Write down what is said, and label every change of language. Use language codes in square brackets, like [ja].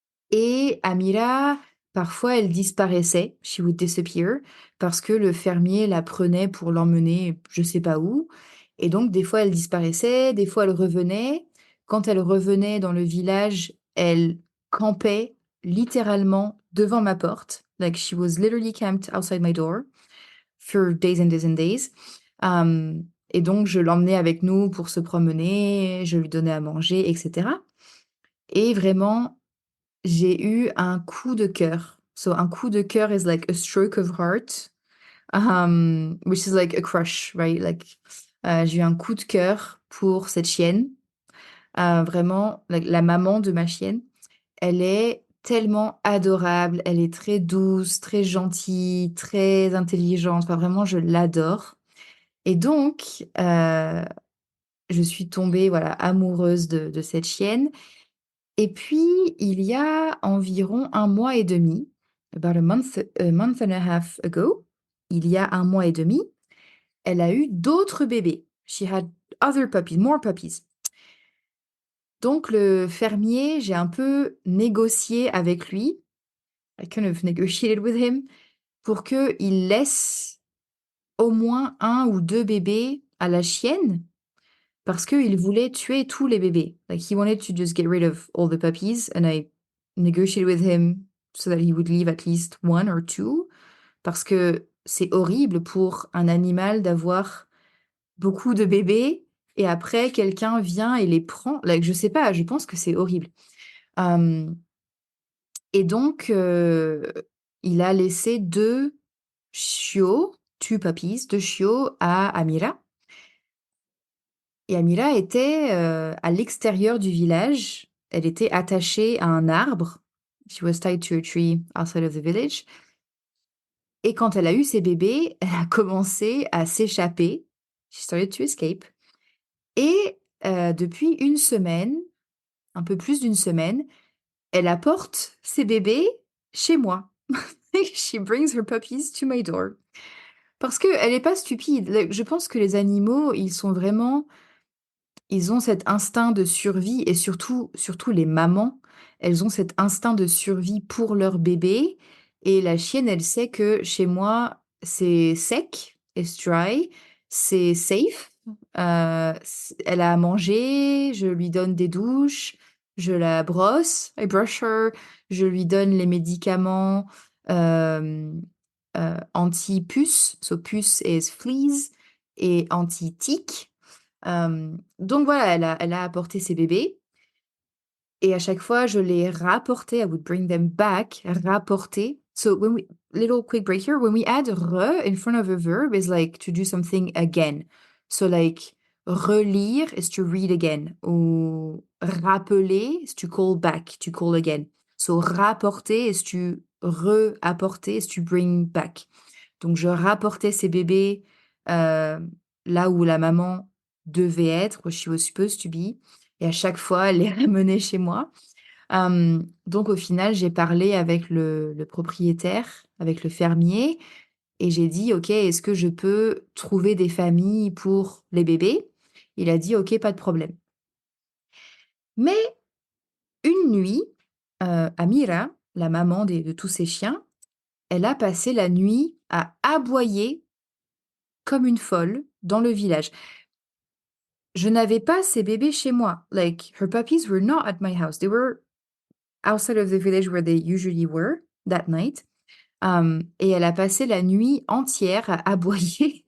[fr] Et Amira, parfois, elle disparaissait, [en] she would disappear, [fr] parce que le fermier la prenait pour l'emmener je sais pas où. Et donc, des fois, elle disparaissait, des fois, elle revenait. Quand elle revenait dans le village, elle campait littéralement devant ma porte. [en] Like, she was literally camped outside my door for days and days and days. [fr] Et donc, je l'emmenais avec nous pour se promener, je lui donnais à manger, etc. Et vraiment, j'ai eu un coup de cœur. [en] So, [fr] un coup de cœur [en] is like a stroke of heart, which is like a crush, right? [fr] Like, j'ai eu un coup de cœur pour cette chienne. Vraiment, la maman de ma chienne, elle est tellement adorable. Elle est très douce, très gentille, très intelligente. Enfin, vraiment, je l'adore. Et donc, je suis tombée, voilà, amoureuse de cette chienne. Et puis, il y a environ 1 mois et demi, [en] about a month and a half ago, [fr] il y a 1 mois et demi, elle a eu d'autres bébés. [en] She had other puppies, more puppies. [fr] Donc, le fermier, j'ai un peu négocié avec lui, [en] I kind of negotiated with him, [fr] pour qu'il laisse au moins 1 ou 2 bébés à la chienne, parce qu'il voulait tuer tous les bébés. [en] Like, he wanted to just get rid of all the puppies, and I negotiated with him so that he would leave at least 1 or 2, [fr] parce que c'est horrible pour un animal d'avoir beaucoup de bébés, et après, quelqu'un vient et les prend. Like, je sais pas, je pense que c'est horrible. Euh, et donc, il a laissé 2 chiots, 2 puppies, 2 chiots à Amira. Et Amira était à l'extérieur du village. Elle était attachée à un arbre. [en] She was tied to a tree outside of the village. [fr] Et quand elle a eu ses bébés, elle a commencé à s'échapper. [en] She started to escape. [fr] Et depuis une semaine, un peu plus d'une semaine, elle apporte ses bébés chez moi. [en] She brings her puppies to my door. [fr] Parce qu'elle est pas stupide. Je pense que les animaux, ils ont cet instinct de survie et surtout les mamans, elles ont cet instinct de survie pour leur bébé. Et la chienne, elle sait que chez moi, c'est sec, [en] it's dry, [fr] c'est safe. Elle a à manger, je lui donne des douches, je la brosse, [en] I brush her, [fr] je lui donne les médicaments euh, anti-puces, [en] so puce is fleas, [fr] et anti-tiques. Donc voilà, elle a apporté ses bébés et à chaque fois, je les rapportais. [en] I would bring them back, [fr] rapporter. [en] So when we, little quick break here, when we add re in front of a verb is like to do something again. So like relire is to read again. Ou rappeler is to call back, to call again. So rapporter is to re-apporter, is to bring back. [fr] Donc je rapportais ces bébés euh, là où la maman devait être, [en] where she was supposed to be. [fr] Et à chaque fois, elle les ramenait chez moi. Donc au final, j'ai parlé avec le propriétaire, avec le fermier, et j'ai dit, OK, est-ce que je peux trouver des familles pour les bébés? Il a dit, OK, pas de problème. Mais une nuit, Amira, la maman de tous ces chiens, elle a passé la nuit à aboyer comme une folle dans le village. Je n'avais pas ces bébés chez moi. [en] Like, her puppies were not at my house. They were outside of the village where they usually were that night. [fr] Et elle a passé la nuit entière à aboyer.